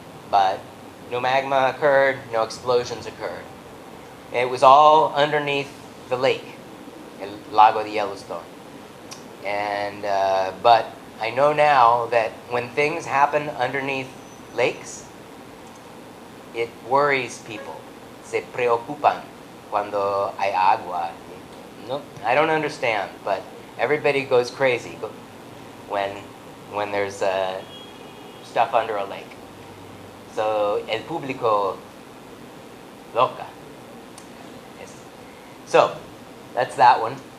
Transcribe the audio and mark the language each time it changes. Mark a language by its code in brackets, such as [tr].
[en] But no magma occurred, no explosions occurred. It was all underneath the lake, El Lago de Yellowstone. And but I know now that when things happen underneath lakes, it worries people. [es] Se preocupan cuando hay agua. [en] No, I don't understand, but everybody goes crazy when there's stuff under a lake. So [es] el público loca. [en] Yes. So that's that one.